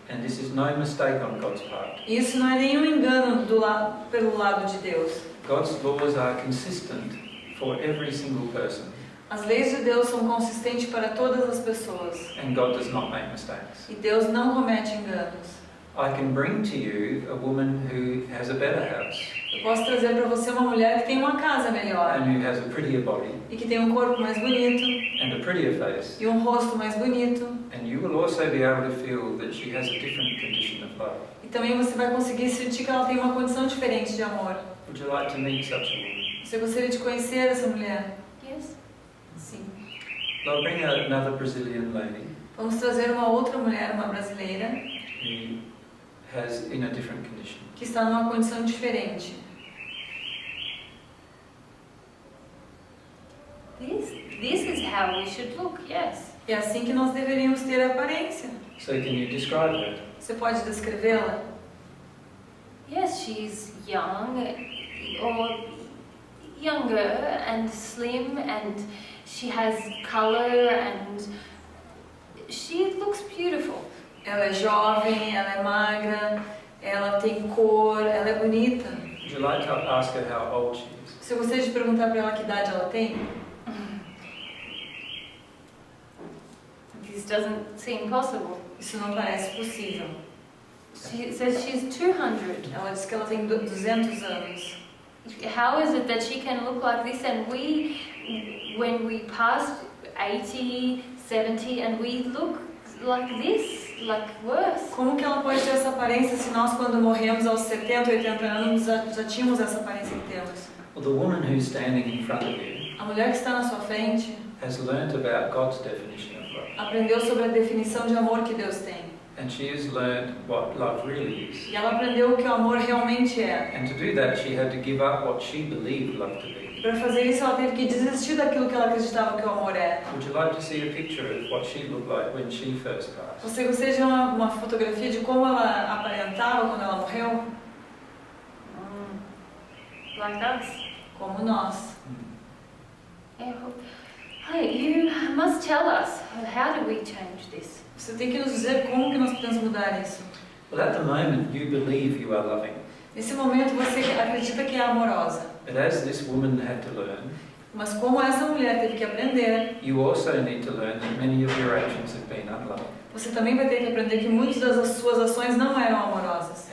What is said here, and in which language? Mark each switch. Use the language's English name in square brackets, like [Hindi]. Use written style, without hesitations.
[English] And this is no mistake on God's part. [Portuguese] E isso não é nenhum engano pelo lado de Deus. [English] God's laws are consistent for every single person, [Portuguese] As leis de Deus são consistentes para todas as pessoas. [English] and God does not make mistakes. [Portuguese] E Deus não comete enganos. [English] I can bring to you a woman who has a better house [Portuguese] Eu posso trazer para você uma mulher que tem uma casa melhor [English] and who has a prettier body [Portuguese] e que tem um corpo mais bonito [English] and a prettier face, [Portuguese] e um rosto mais bonito. [English] and you will also be able to feel that she has a different condition of love. [Portuguese] E também você vai conseguir sentir que ela tem uma condição diferente de amor. [English] Would you like to meet such a woman? [Portuguese] Você gostaria de conhecer essa mulher? [English] Yes. [Portuguese] Sim. [English] I'll bring another Brazilian lady [Portuguese] Vamos trazer uma outra mulher, uma brasileira, [English] who has in a different condition. [Portuguese] que está numa condição diferente. [English] This is how we should look. Yes. [Portuguese] É assim que nós deveríamos ter a aparência. [English] So can you describe her? [Portuguese] Você pode descrevê-la? [English] Yes, she's young or younger and slim, and she has color, and she looks beautiful. [Portuguese] Ela é jovem, ela é magra, ela tem cor, ela é bonita. [English] Would you like to ask her how old she is? [Portuguese] Você gostaria de perguntar para ela que idade ela tem? [English] This doesn't seem possible. [Portuguese] Isso não parece possível. [English] She says she's 200. [Portuguese] Ela diz que ela tem 200 anos. [English] How is it that she can look like this and we, when we pass 80, 70 and we look like this, like worse? [Portuguese] Como que ela pode ter essa aparência se nós, quando morremos aos 70, 80 anos, já tínhamos essa aparência que temos? [English] Well, the woman who's standing in front of you [Portuguese] A mulher que está na sua frente [English] has learnt about God's definition of love. [Portuguese] aprendeu sobre a definição de amor que Deus tem. [English] And she has learnt what love really is. [Portuguese] E ela aprendeu o que o amor realmente é. [English] And to do that, she had to give up what she believed love to be. [Portuguese] E para fazer isso, ela teve que desistir daquilo que ela acreditava que o amor é. [English] Would you like to see a picture of what she looked like when she first passed? [Portuguese] Você gostaria de ver uma fotografia de como ela aparentava quando ela morreu? [English] Like us. [Portuguese] Como nós. [English] Yeah. Hey, you must tell us, how do we change this? [Portuguese] Você tem que nos dizer como que nós podemos mudar isso. [English] Well, at the moment, you believe you are loving. [Portuguese] Nesse momento, você acredita que é amorosa. [English] But as this woman had to learn, [Portuguese] Mas como essa mulher teve que aprender, [English] you also need to learn that many of your actions have been unloving. [Portuguese] você também vai ter que aprender que muitas das suas ações não eram amorosas.